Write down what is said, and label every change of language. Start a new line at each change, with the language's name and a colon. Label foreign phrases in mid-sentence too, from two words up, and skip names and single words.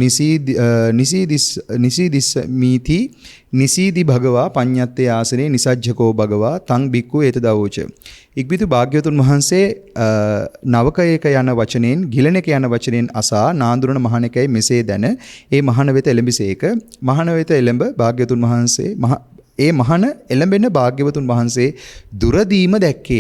Pali: නිසීදිස් මීති නිසීදි භගවා පඤ්ඤත්තේ ආසනේ නිසජ්ජකෝ භගවා තං භික්ඛු ඒත දවෝච.
Sinhala: ඉක්බිතු භාග්‍යවතුන් වහන්සේ නවකයක යන වචනෙන් ගිලනක යන වචනෙන් අසා නාඳුරන මහණෙකයි මෙසේ දැන ඒ මහණ වෙත එළඹසේක. මහණ වෙත එළඹ භාග්‍යවතුන් වහන්සේ ඒ මහණ එළඹෙන භාග්‍යවතුන් වහන්සේ දුරදීම දැක්කේය.